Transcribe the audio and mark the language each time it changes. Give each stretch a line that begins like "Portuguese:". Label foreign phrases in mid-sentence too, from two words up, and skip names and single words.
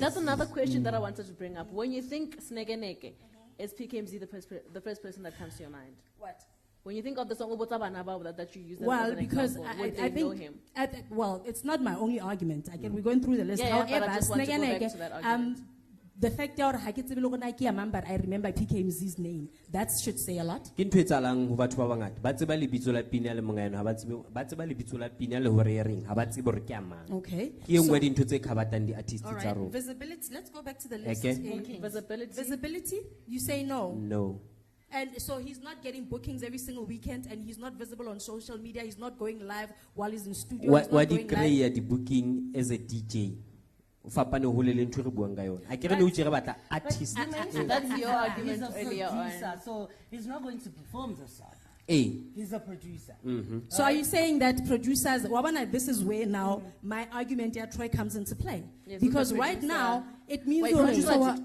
English: That's another question that I wanted to bring up. When you think Snegeneke, is PKMZ the first person that comes to your mind? What? When you think of the song Obotabanaba that you use as Well, an because example, would I they know think, him? well, it's not my only argument. Again, we're going through the list. Yeah, but I However, just want to go back Snegeneke, to that argument. the fact that I remember PKMZ's name, that should say a lot.
Southern Sotho: Ke ntho e etsahalang ho batho ba bangata ba tseba lebitso la pina le monga eno ha ba tsebe ba tseba lebitso la pina le hore e reng ha ba tsebe hore ke a mang.
English: Okay.
Southern Sotho: Ke e nngwe ya dintho tse khabatang di-artist
English: All
Southern Sotho: tsa
English: right.
Southern Sotho: rona.
English: Visibility. Let's go back to the list. Okay. Okay. Visibility. Visibility. You say no. No. And so he's not getting bookings every single weekend, and he's not visible on social media. He's not going live while he's in studio. He's
Southern Sotho: Wa
English: not
Southern Sotho: di
English: going live.
Southern Sotho: kreya di-booking
English: as a DJ.
Southern Sotho: O fapane hole le ntho e re buang ka yona. A ke re ne o tjere batla artist.
English: That's your argument He's a earlier on. producer, so he's not going to perform the song. Eh. He's a producer. So are you saying that producers, Wabana, this is where now my argument here, Troy, comes into play? Yes, because who's the right producer? now, it means Wait, the producer, contradict.